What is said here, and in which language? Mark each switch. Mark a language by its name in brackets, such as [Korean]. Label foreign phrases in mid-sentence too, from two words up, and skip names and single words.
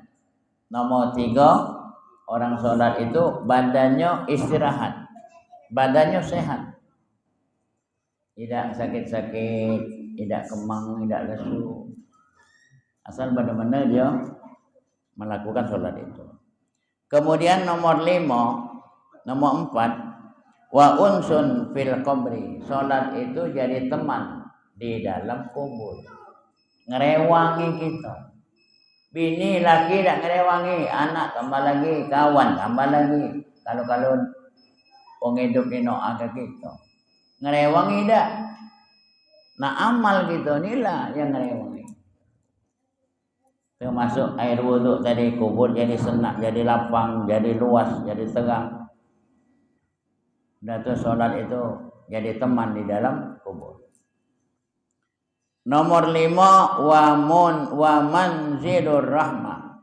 [Banjar] Nomor 3, orang sholat itu badannya istirahat, badannya sehat, tidak sakit-sakit, tidak kemang, tidak lesu. Asal benar-benar dia melakukan sholat itu. Kemudian nomor 4, [Arabic] وأنس في القبر. [Banjar] Sholat itu jadi teman di dalam kubur. Ngerewangi kita. Bini laki tak ngerewangi, anak tambah lagi, kawan tambah lagi. Kalau orang hidup ni doa ke kita. Ngerewangi dah. Nah amal kita ni lah yang ngerewangi. Termasuk air wuduk tadi, kubur jadi senak, jadi lapang, jadi luas, jadi terang. Dan tu solat itu jadi teman di dalam kubur. Nomor 5, [Arabic] ومنزل الرحمة.